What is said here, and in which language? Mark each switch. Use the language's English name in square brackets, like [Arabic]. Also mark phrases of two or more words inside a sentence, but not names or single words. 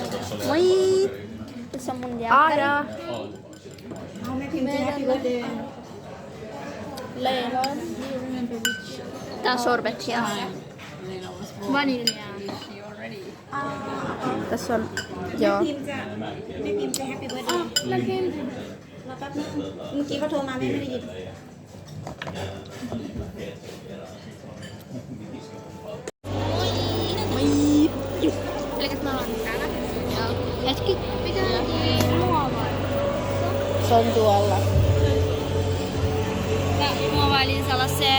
[Finnish] Moi! Tässä on mun jälkkäri. Aada! [Thai] เอาแม่พิมพ์จะ [English] Happy Birthday [Finnish] Leila. Tää on sorbetsia. Vaniljaa. Tässä on, joo. [Thai] พิมพ์จะแม่พิมพ์จะ [English] Happy Birthday [Thai] แม่พิมพ์ รอแป๊บนึงเมื่อกี้เขาโทรมาแม่ไม่ได้ยิน [Finnish] Elikät me ollaan täällä. Joo. Hetki. Mikä muovaili? Se on tuolla. Mä muovailin sellaisen...